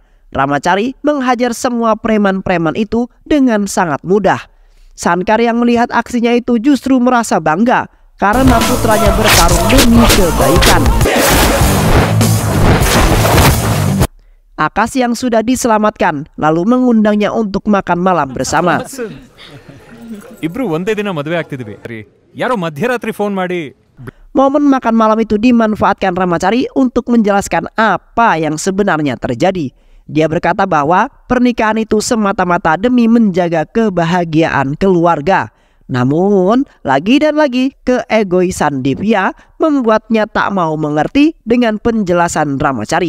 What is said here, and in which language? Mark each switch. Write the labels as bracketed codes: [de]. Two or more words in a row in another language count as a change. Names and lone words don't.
[id] Ramacari menghajar semua preman-preman itu dengan sangat mudah. Shankar yang melihat aksinya itu justru merasa bangga karena putranya bertarung demi kebaikan. Akas yang sudah diselamatkan lalu mengundangnya untuk makan malam bersama. [kn] ಇಬ್ರು ಒಂದೇ ದಿನ ಮದುವೆ ಆಗ್ತಿದ್ವಿ ರೀ. ಯಾರೋ ಮಧ್ಯರಾತ್ರಿ ಫೋನ್ ಮಾಡಿ [id] Momen makan malam itu dimanfaatkan Ramacari untuk menjelaskan apa yang sebenarnya terjadi. Dia berkata bahwa pernikahan itu semata-mata demi menjaga kebahagiaan keluarga. Namun, lagi dan lagi keegoisan Divya membuatnya tak mau mengerti dengan penjelasan Ramacari.